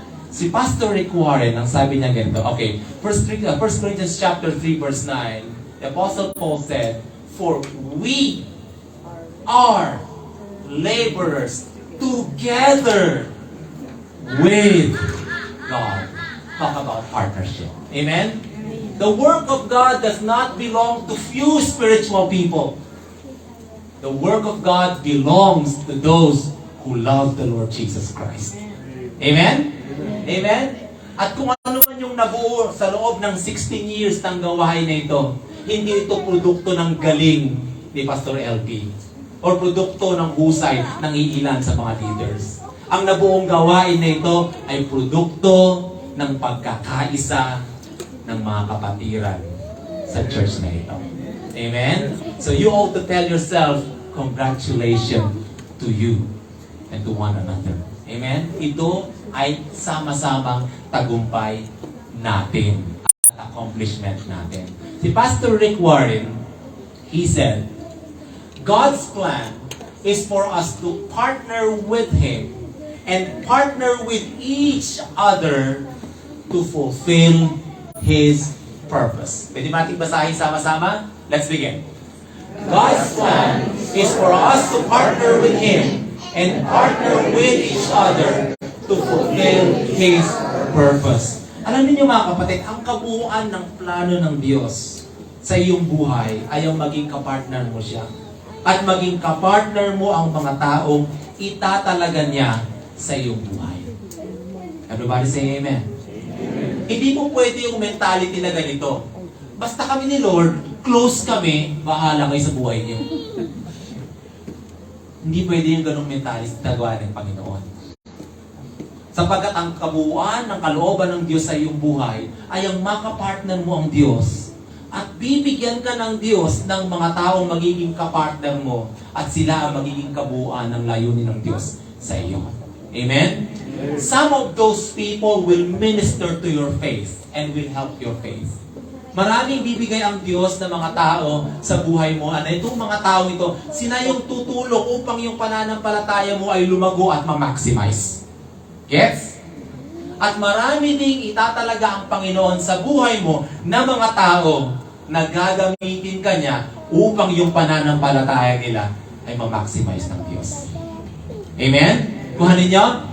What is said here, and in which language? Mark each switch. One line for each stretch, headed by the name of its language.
English: Si Pastor Rick Warren,
Filipino: ang sabi niya ganito,
English: okay, 1 Corinthians chapter 3 verse 9, the Apostle Paul said, for we are laborers together with God. Talk about partnership. Amen? The work of God does not belong to few spiritual people. The work of God belongs to those who love the Lord Jesus Christ. Amen? Amen?
Filipino: At kung ano man yung nabuo sa loob ng 16 years ng gawain na ito, hindi ito produkto ng galing ni Pastor LP or produkto ng husay ng iilan sa mga leaders. Ang nabuong gawain na ito ay produkto ng pagkakaisa ng mga kapatiran sa church na ito.
English: Amen? So you ought to tell yourself, congratulations to you and to one another. Amen?
Filipino: Ito ay sama-samang tagumpay natin at accomplishment natin.
English: Si Pastor Rick Warren, he said, God's plan is for us to partner with Him and partner with each other to fulfill His purpose.
Filipino: Pwede natin basahin sama-sama?
English: Let's begin. God's plan is for us to partner with Him and partner with each other to fulfill His purpose.
Filipino: Alam niyo mga kapatid, ang kabuuan ng plano ng Diyos sa iyong buhay ay ang maging kapartner mo siya. At maging kapartner mo ang mga taong itatalaga niya sa iyong buhay.
English: Everybody say amen.
Filipino: Hindi po pwede yung mentality na ganito. Basta kami ni Lord, close kami, bahala kayo sa buhay niyo. Hindi pwede yung ganong mentality na gawa ng Panginoon. Sapagkat ang kabuuan ng kalooban ng Diyos sa iyong buhay ay ang makapartner mo ang Diyos. At bibigyan ka ng Diyos ng mga taong magiging kapartner mo at sila ang magiging kabuuan ng layunin ng Diyos sa iyo.
English: Amen? Some of those people will minister to your faith and will help your faith.
Filipino: Maraming bibigay ang Diyos ng mga tao sa buhay mo. Ano itong mga tao ito? Sila yung tutulong upang yung pananampalataya mo ay lumago at ma-maximize. Gets? At marami ding itatalaga ang Panginoon sa buhay mo na mga tao na gagamitin ka niya upang yung pananampalataya nila ay ma-maximize ng Diyos. Amen? Kuhanin niyo?